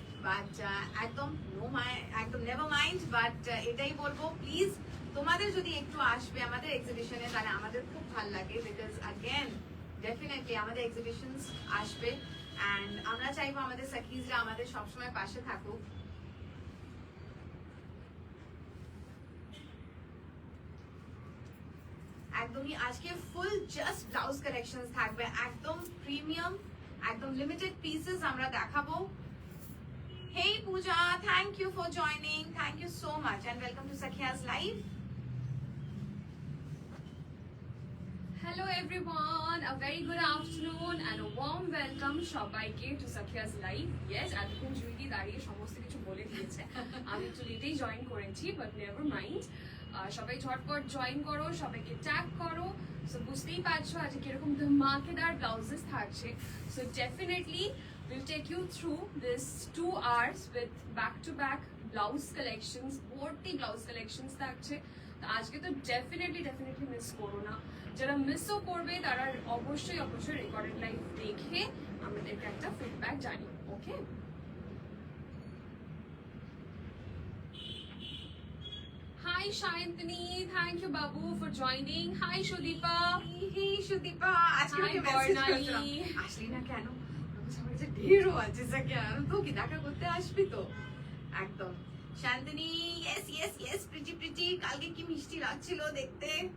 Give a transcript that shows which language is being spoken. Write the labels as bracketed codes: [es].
[bn] But একদম একদম never mind, but এটাই বলবো প্লিজ তোমাদের যদি একটু আসবে আমাদের এক্সিবিশনে তাহলে আমাদের খুব ভালো লাগে, বিকজ আগেন ডেফিনেটলি আমাদের এক্সিবিশনস আসবে অ্যান্ড আমরা চাইবো আমাদের সাকিজরা আমাদের সবসময় পাশে থাকুক। একদমই আজকে ফুল জাস্ট ব্লাউজ কালেকশনস থাকবে, একদম প্রিমিয়াম, একদম লিমিটেড পিসেস আমরা দেখাবো। [en] Hey Pooja, thank you for joining. Thank you so much and welcome to Sakhiya's Live. Hello everyone, a very good afternoon and a warm welcome সবাইকে to Sakhiya's Live. [bn] Yes, এতক্ষণ জুইদি দাঁড়িয়ে সমস্ত কিছু বলে দিয়েছে। আমি একটু লেটেই জয়েন করেছি, [en] but never mind. [bn] সবাই ঝটপট জয়েন করো, সবাইকে ট্যাগ করো। সো বুঝতেই পারছো আজকে কিরকম ধমাকেদার ব্লাউজেস থাকছে। [en] So definitely we'll take you through this 2 hours with back-to-back blouse collections, ভর্তি blouse collections থাকছে। [bn] তো আজকে তো ডেফিনেটলি মিস করো না। যারা মিসও করবে তারা অবশ্যই রেকর্ডেড লাইভ দেখে আমাদেরকে একটা ফিডব্যাক জানিও, ওকে? [en] Hi Shantini, thank you Babu for joining. Hi Shudipa. Hey Shudipa, আজকে Hi [bn] ওকে মেসেজ Barnali. করছিলাম আসলি না কেন, আমার কাছে ঢেরও আছে সাকিয়া, তো কি দেখা করতে আসবি তো? একদম শান্তনি, [en] yes yes yes, pretty pretty, [bn] কালকে কি মিষ্টি লাগছিল দেখতে।